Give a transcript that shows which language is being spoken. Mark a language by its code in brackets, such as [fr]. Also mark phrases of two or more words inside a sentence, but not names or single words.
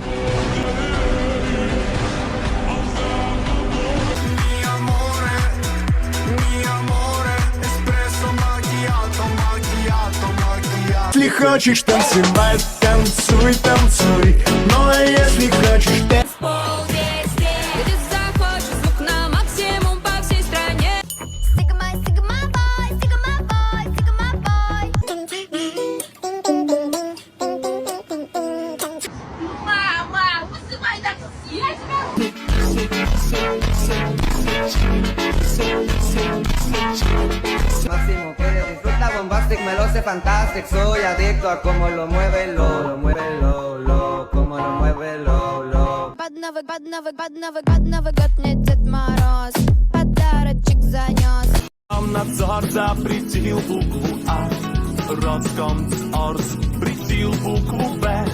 [ru] Если хочешь танцевать, танцуй, танцуй. Ну а если хочешь Где захочешь, звук на максимум по всей стране. [en] Sigma, Sigma boy, Sigma boy, Sigma boy. [ru] Мама, вызывай такси, я тебя... [es] Máximo que disfruta bombastic, me lo sé fantastic. Soy adicto a cómo lo mueve, lo mueve, cómo lo mueve, lo. [ru] Под Новый год мне Дед Мороз подарочек занес. Надзор запретил букву А, Роскомнадзор запретил букву Б.